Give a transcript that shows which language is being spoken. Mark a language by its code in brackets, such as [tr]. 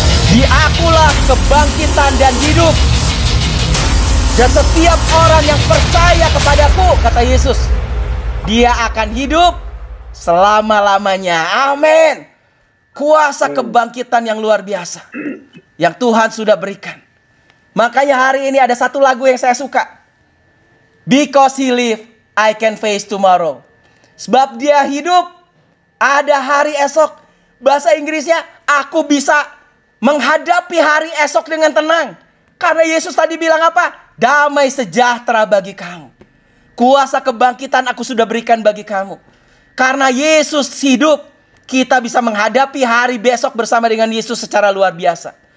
[id] Diakulah kebangkitan dan hidup. Dan setiap orang yang percaya kepadaku, kata Yesus, dia akan hidup selama-lamanya. Amin. Kuasa kebangkitan yang luar biasa yang Tuhan sudah berikan. Makanya hari ini ada satu lagu yang saya suka. [en] Because he live, I can face tomorrow. [id] Sebab dia hidup, ada hari esok. Bahasa Inggrisnya, aku bisa menghadapi hari esok dengan tenang. Karena Yesus tadi bilang apa? Damai sejahtera bagi kamu. Kuasa kebangkitan aku sudah berikan bagi kamu. Karena Yesus hidup, kita bisa menghadapi hari besok bersama dengan Yesus secara luar biasa.